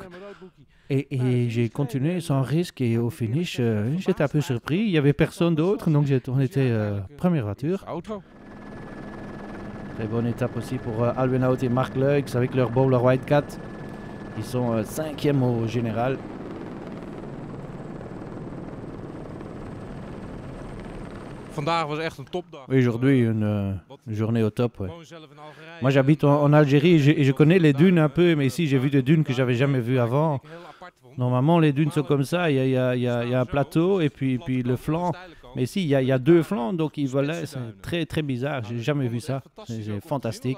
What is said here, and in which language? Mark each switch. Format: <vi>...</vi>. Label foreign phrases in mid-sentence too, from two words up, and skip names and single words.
<fr>Et j'ai continué sans risque et au finish, j'étais un peu surpris. Il n'y avait personne d'autre, donc on était première voiture. Très bonne étape aussi pour Alwin Out et Mark Leux avec leur Bowler Wildcat. Ils sont 5e au général.</fr> <nl>Vandaag was echt een topdag.</nl> <fr>Oui, aujourd'hui, une journée au top. Ouais. Moi, j'habite en Algérie et je connais les dunes un peu, mais ici, j'ai vu des dunes que j'avais jamais vues avant. Normalement, les dunes sont comme ça. Il y a un plateau et puis le flanc. Mais ici, il y a 2 flancs, donc ils volaient. C'est très, très bizarre. J'ai jamais vu ça. C'est fantastique.</fr>